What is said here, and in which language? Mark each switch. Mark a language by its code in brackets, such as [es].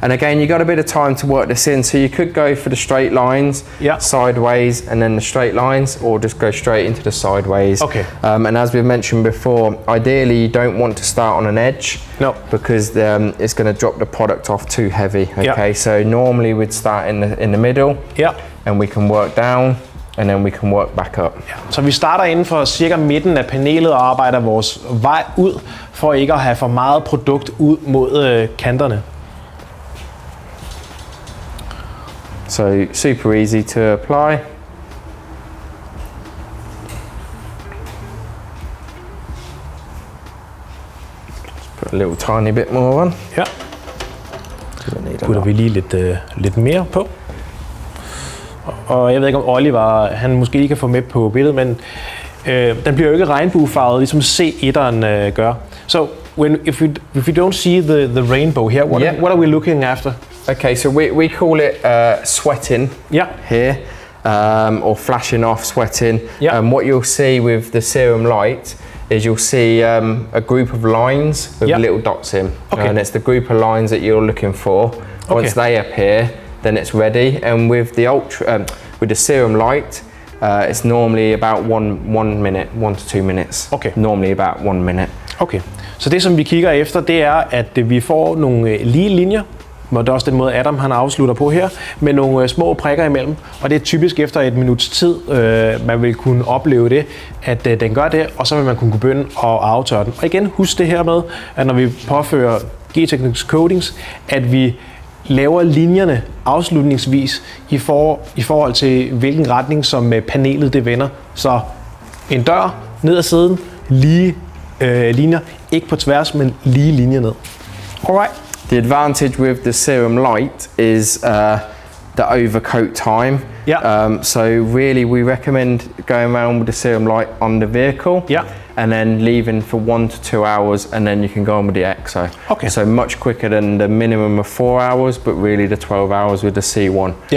[en] And again, you got a bit of time to work this in, so you could go for the straight lines, sideways, and then the straight lines, or just go straight into the sideways. Okay. And as we've mentioned before, ideally you don't want to start on an edge, because it's going to drop the product off too heavy. Okay, so normally we'd start in the middle, and we can work down. And then we can work back up. [da] Så vi starter inden for cirka midten af panelet og arbejder vores vej ud, for ikke at have for meget produkt ud mod kanterne. [en] So super easy to apply. Put a little tiny bit more on. [da] Putter vi lige lidt mere på. Og jeg ved ikke, om Oliver, han måske lige kan få med på billedet, men den bliver jo ikke regnbuefarvet, ligesom C1'eren gør. [en] So, if we don't see the rainbow here, what are we looking after? Okay, so we call it sweating here, or flashing off sweating. What you'll see with the serum light is you'll see a group of lines with little dots in. And it's the group of lines that you're looking for. Once they appear, then it's ready. And with the with the serum light, it's normally about 1 minute, 1 to 2 minutes. Normally about 1 minute. Okay. [da] Så det som vi kigger efter, det er at vi får nogle lige linjer, og det er også den måde Adam han afslutter på her, med nogle små prikker imellem, og det er typisk efter et minuts tid, man vil kunne opleve det, at den gør det, og så vil man kunne begynde at aftørre den. Og igen, husk det her med, at når vi påfører Gtechniqs Coatings, at vi laver linjerne afslutningsvis i forhold til hvilken retning som panelet det vender. Så en dør ned ad siden, lige linjer, ikke på tværs, men lige linjer ned. [en] Alright. The advantage with the serum light is the overcoat time. So really we recommend going around with the serum light on the vehicle. And then leaving for 1 to 2 hours, and then you can go on with the EXO. So much quicker than the minimum of 4 hours, but really the 12 hours with the C1.